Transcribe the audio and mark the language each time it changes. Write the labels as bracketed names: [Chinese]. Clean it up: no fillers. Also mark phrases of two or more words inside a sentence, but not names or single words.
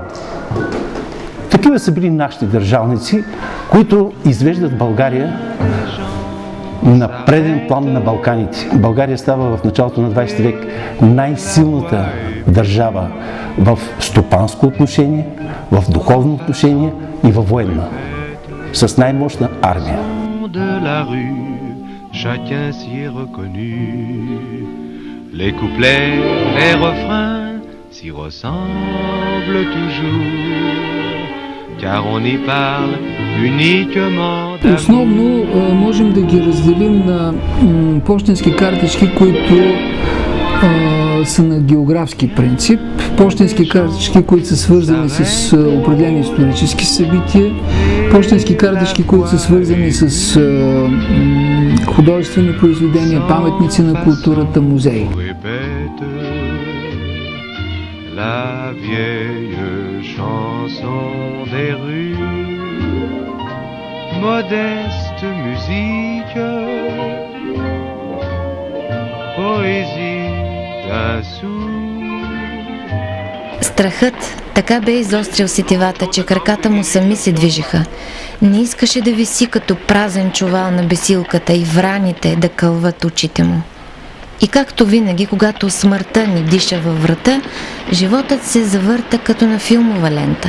[Bulgarian] Такива са били нашите държавници, които извеждат България на преден план на Балканите. България става в началото на 20 век най-силната държава в стопанско отношение, в духовно отношение и във военна, с най-мощна армия. [French] Chacun s'y est reconnu. Les couplets, les refrains s'y ressemblent toujours, car on y parle uniquement d'amour. [Bulgarian] Основно можем да ги разделим на пощенски картички, които са на географски принцип, пощенски картички, които са свързани с определени исторически събития, пощенски картички, които са свързани с художествени произведения, паметници на културата, музеи. [French] La vieille chanson des rues, modeste musique, poésie d'un sourd. [Bulgarian] Страхът така бе изострил сетивата, че краката му сами се движеха. Не искаше да виси като празен чувал на бесилката и враните да кълват очите му. И както винаги, когато смъртта ни диша във врата, животът се завърта като на филмова лента.